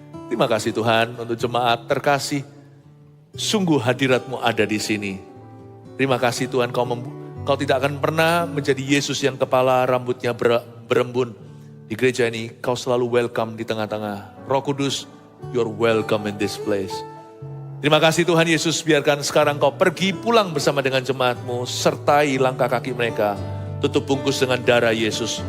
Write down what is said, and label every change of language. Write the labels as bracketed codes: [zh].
[id] Terima kasih Tuhan untuk jemaat terkasih. Sungguh hadirat-Mu ada di sini. Terima kasih Tuhan Kau tidak akan pernah menjadi Yesus yang kepala rambutnya berembun. Di gereja ini Kau selalu welcome di tengah-tengah. Roh Kudus, [en] you're welcome in this place. [id] Terima kasih Tuhan Yesus, biarkan sekarang Kau pergi pulang bersama dengan jemaat-Mu. Sertai langkah kaki mereka. Tutup bungkus dengan darah Yesus.